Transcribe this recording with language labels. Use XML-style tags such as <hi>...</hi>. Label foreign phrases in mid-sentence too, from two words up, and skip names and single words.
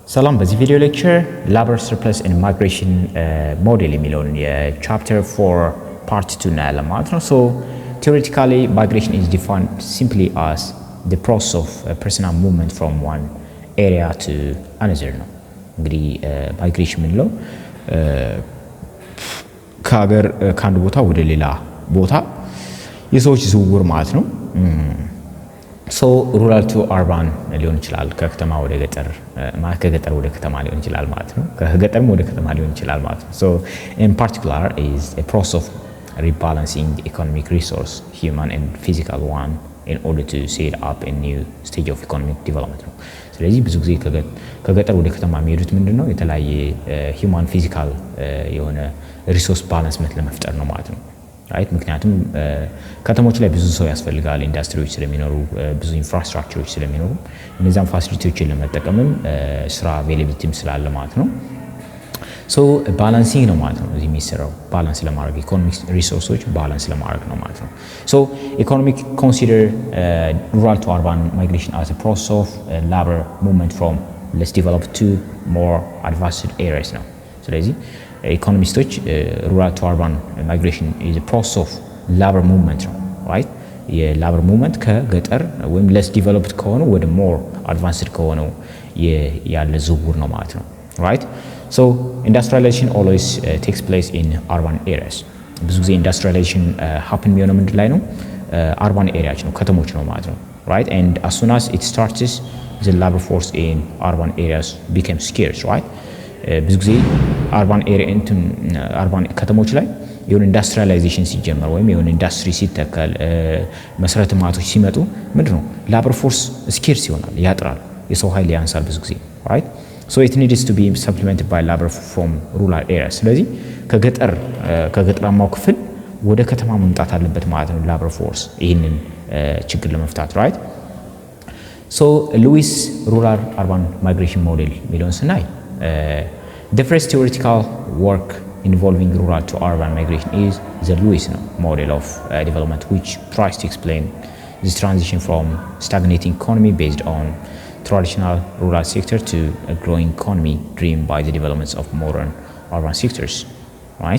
<am>ሰላም በዚህ ቪዲዮ ሌክቸር</am> <en>labor surplus and migration model</en> <am>የሚለውን የቻፕተር 4 part 2 እናያለን ማለት ነው።</am> <en>So theoretically migration is defined simply as the process of personal movement from one area to another ነው።</en> <am>እንግዲህ migration ምንለው ከአንድ ቦታ ወደ ሌላ ቦታ የሰዎች ዝውውር ማለት ነው።</am> <en>So rural to urban</en> <am>ሊሆን ይችላል ከከተማ ወደ ገጠር ከገጠር ወደ ከተማ ሊሆን ይችላል ማለት ነው። ከገጠርም ወደ ከተማ ሊሆን ይችላል ማለት ነው።</am> <en>So in particular is a process of rebalancing the economic resource human and physical one in order to set up a new stage of economic development</en> <am>ነው። ስለዚህ ብዙ ጊዜ ከገጠር ወደ ከተማ የሚሄዱት ምንድነው የተለያየ</am> <en>human physical</en> <am>የሆነ resource balance ለመፍጠር ነው ማለት ነው። ራይት ምክንያቱም ከተሞች ላይ ብዙ ሰው ያስፈልጋል ኢንዱስትሪዎች ስለሚኖሩ ብዙ ኢንፍራስትራክቸሮች ስለሚኖሩ እነዛን ፋሲሊቲዎችን ለመጠቀምም ስራ አቬይላቢሊቲም ስላለ ማለት ነው።</am> <en>so balancing</en> <am>ነው ማለት ነው እዚህ የሚሰራው ባላንስ ለማድረግ</am> <en>economic resources</en> <am>ባላንስ ለማድረግ ነው ማለት ነው።</am> <en>so economic consider rural to urban migration as a process of labor movement from less developed to more advanced areas ነው።</en> <am>ስለዚህ ኢኮኖሚስቶች</am> <en>rural to urban migration is a process of labor movement ነው right የላበር ሙቭመንት</en> <am>ከገጠር ወይም</am> <en>less developed</en> <am>ከሆነ ወደ</am> <en>more advanced</en> <am>ከሆነው ያለ ዝውውር ነው ማለት ነው</am> <en>right so industrialization always takes place in urban areas</en> <am>ብዙ ጊዜ</am> <en>industrialization happen</en> <am>የሚሆነው ምንድን ላይ ነው</am> <en>urban areas</en> <am>ነው ከተሞች ነው ማለት ነው</am> <en>right and as soon as it starts the labor force in urban areas becomes scarce right</en> <am>ብዙ ጊዜ አርባን ኤሪያ አርባን ከተሞች ላይ የሆነ ኢንዱስትሪያላይዜሽን ሲጀመር ወይም የሆነ ኢንዱስትሪ ሲተከል መሰረተ ልማቶች ሲመጡ ምንድነው ላበር ፎርስ ስኬርስ ይሆናል ያጥራል የሰው ኃይል ያንሳል ብዙ ጊዜ</am> <en>right so it needs to be supplemented by labor from rural areas ስለዚህ</en> <am>ከገጠራማው ክፍል ወደ ከተማ መምጣት አለበት ማለት ነው</am> <en>labor force</en> <am>ይሄንን ችግር ለመፍታት</am> <en>right so</en> <am>ሉዊስ</am> <en>rural urban migration model</en> <am>ሚለውን ስናይ</am> <en>the first theoretical work involving rural to urban migration is the Lewis model of development, which tries to explain this transition from stagnating economy based on traditional rural sector to a growing economy driven by the developments of modern urban sectors, right?</en>